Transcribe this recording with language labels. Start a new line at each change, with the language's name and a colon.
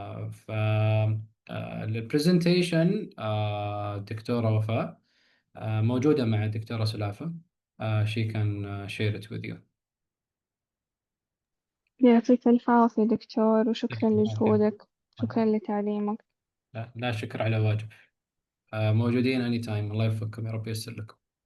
Arabic: ف البرزنتيشن الدكتورة وفاء موجودة مع الدكتورة سلافة.
English: she can share it with you.
Arabic: يعطيك ألف عافية دكتور، وشكرا لجهودك، شكرا لتعليمك. لا شكر على واجب. موجودين anytime. الله يوفقكم، يا رب ييسر لكم.